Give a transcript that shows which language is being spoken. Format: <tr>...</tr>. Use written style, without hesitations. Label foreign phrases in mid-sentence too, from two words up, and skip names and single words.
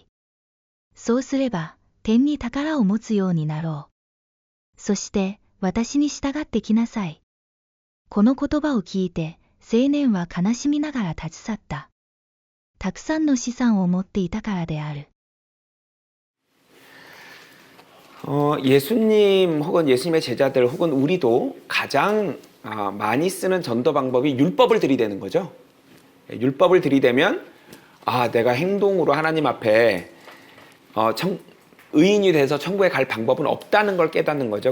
<ja>そうすれば、天に宝を持つようになろう。そして、私に従ってきなさい。この言葉を聞いて、青年は悲しみながら立ち去った。たくさんの資産を持っていたからである。</ja> <ko>예수님 혹은 예수님의 제자들 혹은 우리도 가장 많이 쓰는 전도 방법이 율법을 들이대는 거죠. 율법을 들이대면 내가 행동으로 하나님 앞에 의인이 돼서 천국에 갈 방법은 없다는 걸 깨닫는 거죠.</ko>